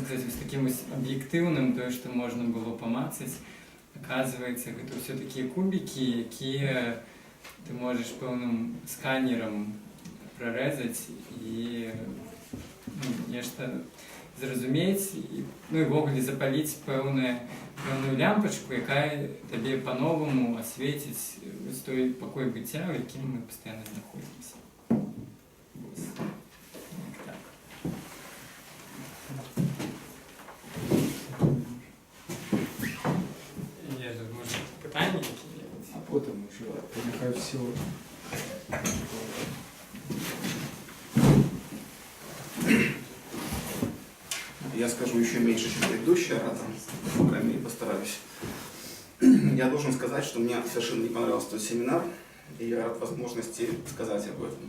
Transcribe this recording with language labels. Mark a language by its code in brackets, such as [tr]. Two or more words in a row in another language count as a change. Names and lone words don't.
[be] сказаць, вось такім вось аб'ектыўным, тое, што можна было памацаць, аказваецца, гэта ўсё такія кубікі, якія ты можаш пэўным сканерам прарэзаць і нешта зразумець, ну і ввогуле запаліць пэўную лямпачку, якая табе па-новаму асвеціць той пакой быцця, у якім мы пастаянна знаходзімся. Так. [uk] Я тут, може, питання які-небудь? А потім вже нехай все. [ru] Я скажу еще меньше, чем предыдущий оратор, по крайней мере, постараюсь. Я должен сказать, что мне совершенно не понравился тот семинар, и я рад возможности сказать об этом.